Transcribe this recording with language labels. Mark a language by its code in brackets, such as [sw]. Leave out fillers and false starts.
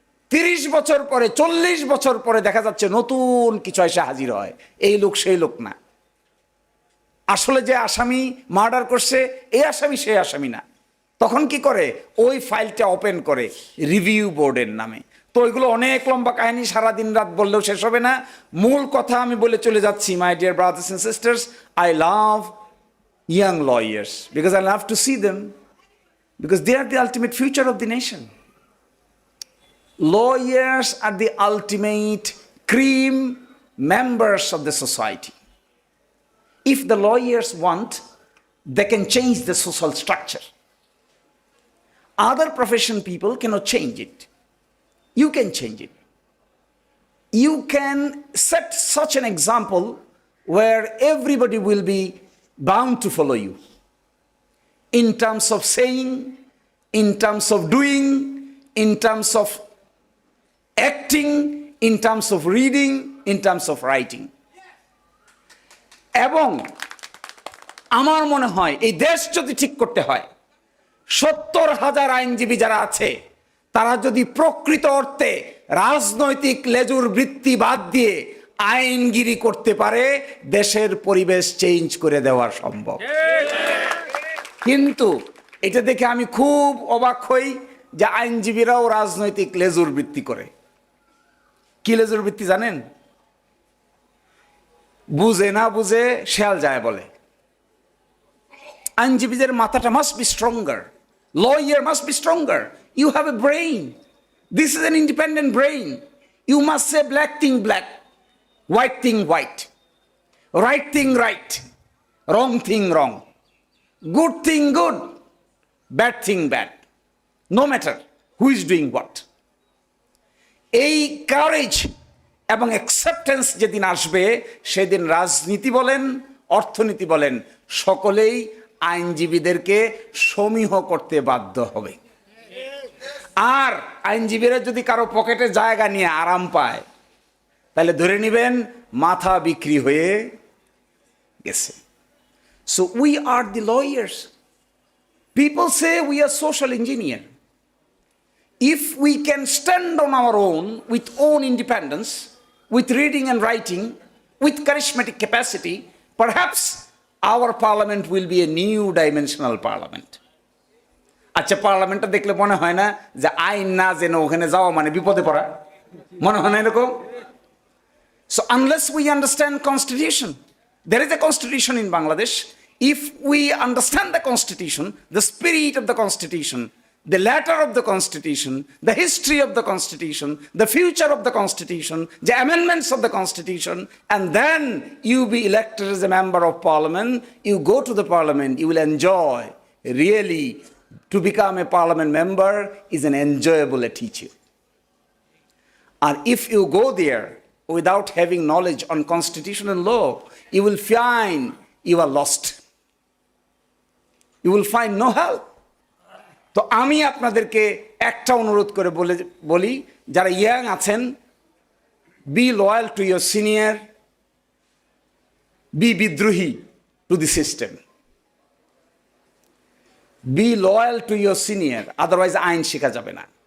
[bn] 30 বছর পরে, 40 বছর পরে দেখা যাচ্ছে নতুন কিছু এসে হাজির হয়, এই লোক সেই লোক না। আসলে যে আসামি মার্ডার করছে এই আসামি সেই আসামি না। তখন কি করে? ওই ফাইলটা ওপেন করে রিভিউ বোর্ডের নামে। তো ওইগুলো অনেক লম্বা কাহিনী, সারাদিন রাত বললেও শেষ হবে না। মূল কথা আমি বলে চলে যাচ্ছি। [en] My dear brothers and sisters, I love young lawyers because I love to see them because they are the ultimate future of the nation. Lawyers are the ultimate cream members of the society. If the lawyers want, they can change the social structure. Other profession people cannot change it. You can change it. You can set such an example where everybody will be bound to follow you in terms of saying, in terms of doing, in terms of acting, in terms of reading, in terms of writing. [bn] এবং আমার মনে হয় এই দেশ যদি ঠিক করতে হয়, 70,000 আইনজীবী যারা আছে তারা যদি প্রকৃত অর্থে রাজনৈতিক লেজুর বৃত্তি বাদ দিয়ে আইনগিরি করতে পারে, দেশের পরিবেশ চেঞ্জ করে দেওয়া সম্ভব। কিন্তু এটা দেখে আমি খুব অবাক হই যে আইনজীবীরাও রাজনৈতিক লেজুর বৃত্তি করে। কি লেজুর বৃত্তি জানেন? বুঝে না বুঝে শেয়াল যায় বলে। আইনজীবীদের মাথাটা [en] Must be stronger, lawyer must be stronger. You have a brain, this is an independent brain. You must say black thing black, white thing white, right thing right, wrong thing wrong, good thing good, bad thing bad, no matter who is doing what. [bn] এই courage এবং acceptance যেদিন আসবে সেদিন রাজনীতি বলেন, অর্থনীতি বলেন, সকলেই আইনজীবীদেরকে সমীহ করতে বাধ্য হবে। আর আইনজীবীরা যদি কারো পকেটে জায়গা নিয়ে আরাম পায় তাহলে ধরে নেবেন মাথা বিক্রি হয়ে গেছে। [en] So we are the lawyers. People say we are social engineer. If we can stand on our own with own independence, with reading and writing, with charismatic capacity, perhaps our parliament will be a new dimensional parliament. [bn] আচ্ছা, পার্লামেন্টটা দেখলে মনে হয় না যে আইন না জেনে ওখানে যাওয়া মানে বিপদে পড়া? মনে হয় না এরকম? [en] So unless we understand constitution, there is a constitution in Bangladesh. If we understand the constitution, the spirit of the constitution, the letter of the constitution, the history of the constitution, the future of the constitution, the amendments of the constitution, and then you be elected as a member of parliament, you go to the parliament, you will enjoy. Really, to become a parliament member is an enjoyable teacher. And if you go there without having knowledge on constitution and law, you will find you are lost. You will find no help. [bn] তো আমি আপনাদেরকে একটা অনুরোধ করে বলি, যারা young আছেন, [en] Be loyal to your senior, be বিদ্রোহী to the system. Be loyal to your senior, otherwise [bn] আইন শেখা যাবে না।